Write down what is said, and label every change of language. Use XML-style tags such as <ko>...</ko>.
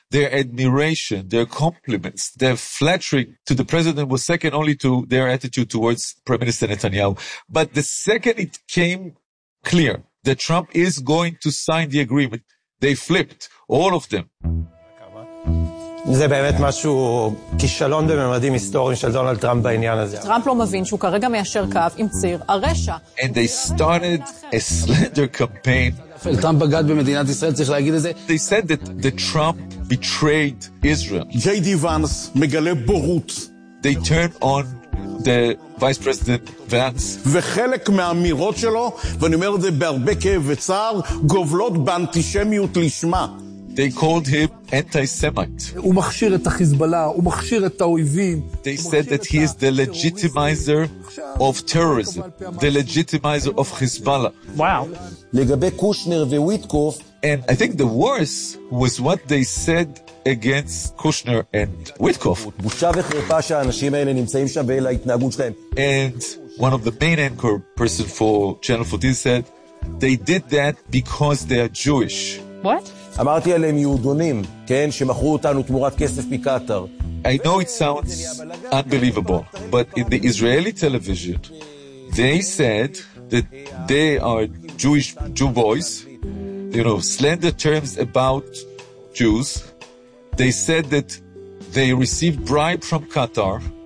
<en>Their admiration, their compliments, their flattery to the president was second only to their attitude towards Prime Minister Netanyahu. But the second it came clear that Trump is going to sign the agreement, they flipped, all of them.</en> <he>זה באמת משהו, כישלון בממדים היסטוריים של דונלד טראמפ בעניין הזה. טראמפ לא מבין שהוא כרגע מיישר קו עם ציר הרשע.</he> <en>And they started a slander campaign.</en> <he>טראמפ בגד במדינת ישראל, צריך להגיד את זה.</he> <en>They said that the Trump betrayed Israel. J.D.</en> <he>Vance מגלה בורות.</he> <en>They turned on the Vice President Vance.</en> <he>וחלק מהאמירות שלו, ואני אומר את זה בהרבה כאב וצער, גובלות באנטישמיות לשמה.</he> <en>They called him anti-Semite.</en> <he>הוא מכשיר את החיזבאללה, הוא מכשיר את האויבים.</he> <en>They said that he is the legitimizer of terrorism, the legitimizer of Hezbollah. Wow.</en> <he>לגבי קושנר וויטקוף.</he> <en>And I think the worst was what they said against Kushner and Witkoff.</en> <he>בושה וחרפה שהאנשים האלה נמצאים שם ואלה ההתנהגות שלהם.</he> <en>And one of the main anchor person for Channel 14 said they did that because they are Jewish. What?</en> <he>אמרתי עליהם יהודונים, כן, שמכרו אותנו תמורת כסף מקטר.</he> <en>I know it sounds unbelievable, but in the Israeli television, they said that they are Jewish Jew boys, you know, slander terms about Jews. They said that they received bribe from Qatar.</en>